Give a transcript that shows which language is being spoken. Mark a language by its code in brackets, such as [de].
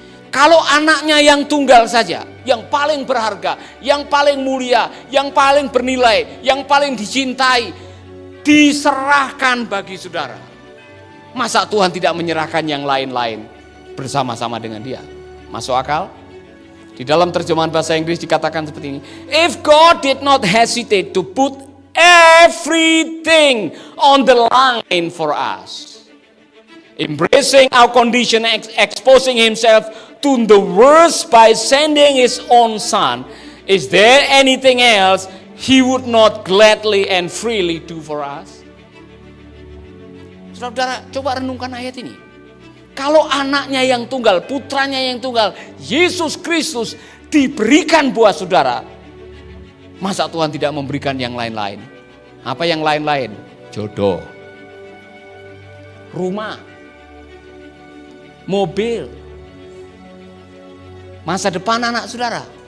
[id] Kalau anaknya yang tunggal saja, yang paling berharga, yang paling mulia, yang paling bernilai, yang paling dicintai, diserahkan bagi saudara. Masa Tuhan tidak menyerahkan yang lain-lain bersama-sama dengan dia? Masuk akal? Di dalam terjemahan bahasa Inggris dikatakan seperti ini. [en] If God did not hesitate to put everything on the line for us, embracing our condition, exposing himself to the worst by sending his own son, is there anything else he would not gladly and freely do for us? [id] Saudara, coba renungkan ayat ini. Kalau anaknya yang tunggal, putranya yang tunggal, Yesus Kristus diberikan buat saudara, masa Tuhan tidak memberikan yang lain-lain? Apa yang lain-lain? Jodoh, rumah, mobil, masa depan anak saudara.